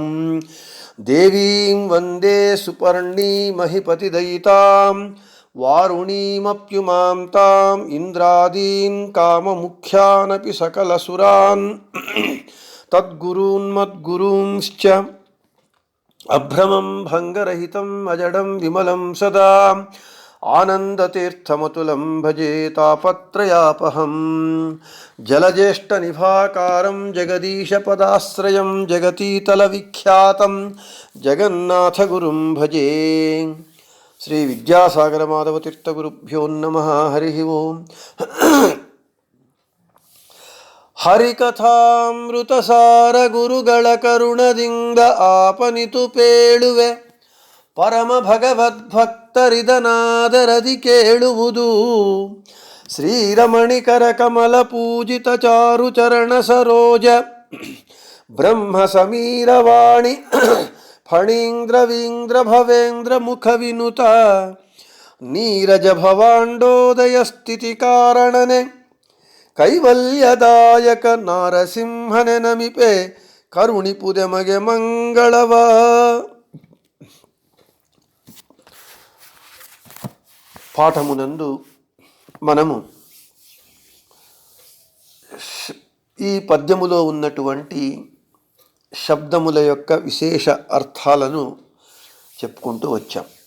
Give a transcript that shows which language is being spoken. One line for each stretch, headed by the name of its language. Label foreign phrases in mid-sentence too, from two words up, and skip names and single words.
Sanskrit: దేవీం వందే సుపర్ణీమహిపతిదయితాం వారుణీమప్యుమాం తాం ఇంద్రాదీన్ కామముఖ్యానపి సకలసురాన్ తద్గురూన్మద్గురూంశ్చ అభ్రమం భంగరహితం అజడం విమలం సదా ఆనందతీర్థమతులం భజే తాపత్రయాపహం. జలజ్యేష్ఠనిభాకారం జగదీశపదాశ్రయం జగతీతల విఖ్యాతం జగన్నాథగురుం భజే. శ్రీ విద్యాసాగర మాధవతీర్థగురుభ్యో నమః. హరి ఓం.
Kannada: ಹರಿಕಥಾಮೃತಸಾರ ಗುರುಗಳ ಕರುಣದಿಂದ ಆಪನಿತು ಪೇಳುವೆ ಪರಮ ಭಗವದ್ಭಕ್ತರಿದನಾದರದಿ ಕೇಳುವುದು. ಶ್ರೀರಮಣಿಕರ ಕಮಲ ಪೂಜಿತ ಚಾರು ಚರಣ ಸರೋಜ ಬ್ರಹ್ಮ ಸಮೀರವಾಣಿ ಫಣೀಂದ್ರ ವೀಂದ್ರ ಭವೇಂದ್ರ ಮುಖ ವಿನುತ ನೀರಜ ಭವಾಂಡೋದಯ ಸ್ಥಿತಿ ಕಾರಣನೆ ಕೈವಲ್ಯದಾಯಕ ನಾರಸಿಂಹನೆ ನಮಿಪೆ ಕರುಣಿಪುದೆ ಮಗೆ ಮಂಗಳವ.
Telugu: పాఠమునందు మనము ఈ పద్యములో ఉన్నటువంటి శబ్దముల యొక్క విశేష అర్థాలను చెప్పుకుంటూ వచ్చాం.